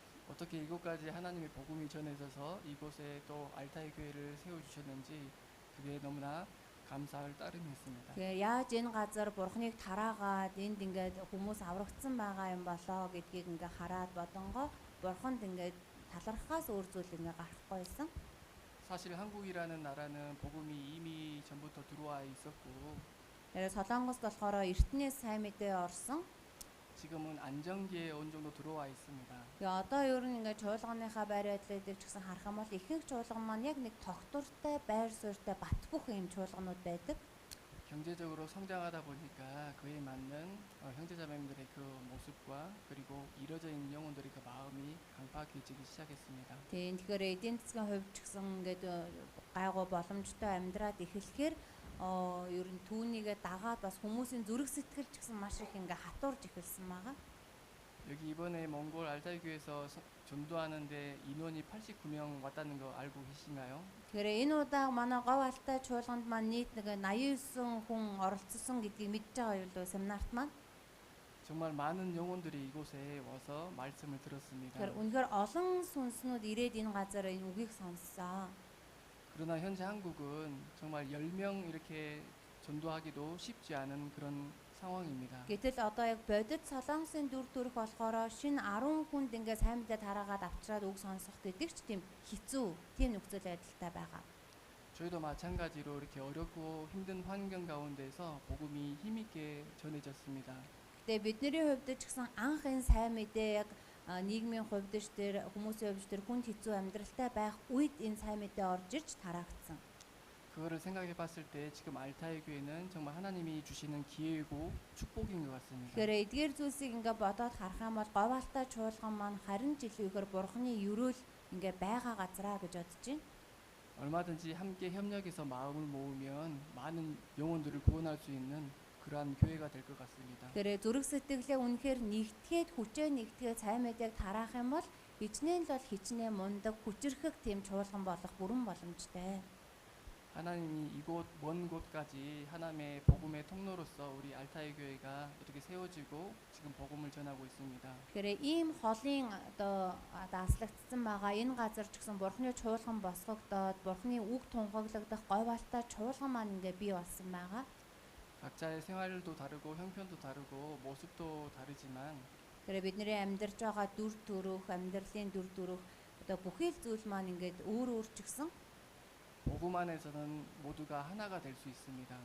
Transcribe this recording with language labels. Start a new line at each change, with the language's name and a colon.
Korean: 어떻게 이곳까지 하나님의 복음이 전해져서 이곳에 또 알타이 교회를 세워주셨는지 그게 너무나 감사할 따름이었습니다.
Mongolian: Тэгээ яаж энэ газар бурханыг тараагаад энд ингээд хүмүүс аврагдсан байгаа юм болоо гэдгийг ингээ хараад бодонгоо бурханд ингээ талархахаас өөр зүйл ингээ гарахгүй байсан.
Korean: 사실 한국이라는 나라는 복음이 이미 전부터 들어와 있었고
Mongolian: Тэгээ Солонгост болохоор эртнээс сайн мэдээ орсон.
Korean: 지금은 안정기에 어느 정도 들어와 있습니다.
Mongolian: Тэгээ одоо ер нь ингээ чуулганыхаа байр байдлыг ч гэсэн харах юм бол ихэнх чуулган маань яг нэг тогтвортой байр суурьтай бат бөх юм чуулганууд байдаг.
Korean: 경제적으로 성장하다 보니까 그에 맞는 형제자매님들의 그 모습과 그리고 이뤄져 있는 영혼들의 그 마음이 강팍해지기 시작했습니다.
Mongolian: Тэгэхээр эдийн засгийн хувьд ч гэсэн ингээд гайгүй боломжтой амьдраад эхлэхээр ер нь түүнийгээ дагаад бас хүмүүсийн зүрх сэтгэл ч гэсэн маш их ингээ хатуурж эхэлсэн байгаа.
Korean: 여기 이번에 몽골 알타이 교회에서 전도하는데 인원이 89명 왔다는 거 알고 계신가요?
Mongolian: Тэгэхээр энэ удаа манай говь алтай чуулганд маань нийт нэг 89 хүн оролцсон гэдгийг мэдж байгаа юу семинарт маань.
Korean: 정말 많은 영혼들이 이곳에 와서 말씀을 들었습니다.
Mongolian: Тэгэхээр үнэхээр олон сүнснүүд ирээд энэ газар энэ үгийг сонссон.
Korean: 그러나 현재 한국은 정말 10명 이렇게 전도하기도 쉽지 않은 그런 상황입니다.
Mongolian: Гэтэл одоо яг бодит солонгосын дүр төрх болохоор шинэ 10 хүнд ингээ сайн мэдээ тараагаад авчраад үг сонсох гэдэг ч тийм хэцүү, тийм нөхцөл байдалтай байгаа.
Korean: 저희도 마찬가지로 이렇게 어렵고 힘든 환경 가운데서 복음이 힘있게 전해졌습니다.
Mongolian: Тэгээ бидний хувьд ч гэсэн анх энэ сайн мэдээ яг нийгмийн хувьд ч тэр хүмүүсийн хувьд ч тэр хүнд хэцүү амьдралтай байх үед энэ сайн мэдээ орж ирж тараагдсан.
Korean: 그거를 생각해 봤을 때 지금 알타이 교회는 정말 하나님이 주시는 기회이고 축복인 것 같습니다.
Mongolian: Тэгэхээр эдгээр зүйлсийг ингээ бодоод харах юм бол говьалтай чуулган маань харин ч илүүхээр бурхны өрөөл ингээ байгаа газраа гэж бодож байна.
Korean: 얼마든지 함께 협력해서 마음을 모으면 많은 영혼들을 구원할 수 있는 그러한 교회가 될 것 같습니다.
Mongolian: Тэгэхээр зүрх сэтгэлээ үнэхээр нэгтгээд хүчээ нэгтгээд сайн мэдээг тараах юм бол хичнээн л бол хичнээн мундаг хүчрхэг тийм чуулган болох бүрэн боломжтой.
Korean: 하나님이 이곳 먼 곳까지 하나님의 복음의 통로로서 우리 알타이 교회가 이렇게 세워지고 지금 복음을 전하고 있습니다.
Mongolian: Тэгэхээр ийм холын одоо дааслагдсан байгаа энэ газар ч гэсэн бурхны чуулган босгогдоод бурхны үг тунхаглагдах говьалтай чуулган маань ингээ бий болсон байгаа.
Korean: 각자의 생활도 다르고 형편도 다르고 모습도 다르지만
Mongolian: Тэгэхээр бидний амьдарч байгаа дүр төрх, амьдралын дүр төрх одоо бүхий л зүйл маань ингээд өөр өөр ч гэсэн
Korean: 복음 안에서는 모두가 하나가 될 수 있습니다.